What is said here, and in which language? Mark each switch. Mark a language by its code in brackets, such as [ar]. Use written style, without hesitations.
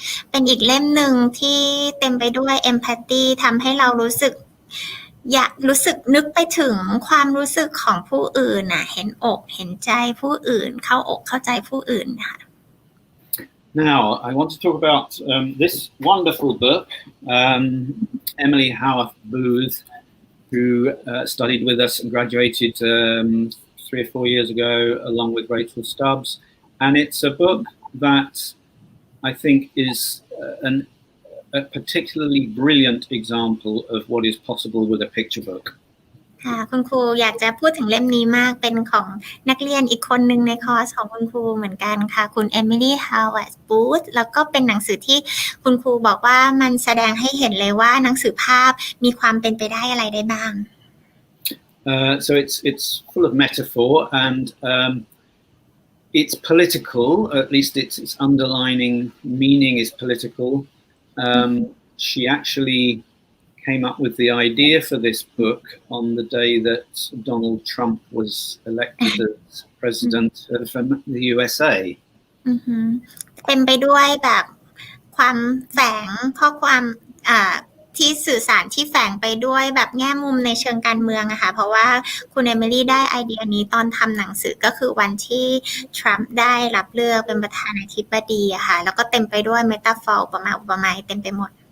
[th] เป็นอีกเล่มหนึ่งที่เต็มไปด้วย empathy ทำให้เรารู้สึกนึกไปถึงความรู้สึกของผู้อื่นเห็นอกเห็นใจผู้อื่นเข้าอกเข้าใจผู้อื่นค่ะ [en] Now I want to talk about this wonderful book, Emily Howarth Booth, who studied with us and graduated 3 or 4 years ago along with Rachel Stubbs, and it's a book that I think is a particularly brilliant example of what is possible with a picture book. [th] ค่ะคุณครูอยากจะพูดถึงเล่มนี้มากเป็นของนักเรียนอีกคนหนึ่งในคอร์สของคุณครูเหมือนกันค่ะคุณเอมิลี่ฮาวเวิร์ดบูธแล้วก็เป็นหนังสือที่คุณครูบอกว่ามันแสดงให้เห็นเลยว่าหนังสือภาพมีความเป็นไปได้อะไรได้บ้าง [en] So it's full of metaphor and it's political, at least its underlining meaning is political. She actually came up with the idea for this book on the day that Donald Trump was elected as president of the USA. [th] เต็มไปด้วยแบบความแฝงข้อความที่สื่อสารที่แฝงไปด้วยแบบแง่มุมในเชิงการเมืองอะค่ะเพราะว่าคุณเอมิลี่ได้ไอเดียนี้ตอนทำหนังสือก็คือวันที่ทรัมป์ได้รับเลือกเป็นประธานาธิบดีอะค่ะแล้วก็เต็มไปด้วยเมตาฟอร์อุปมาเต็มไปหมด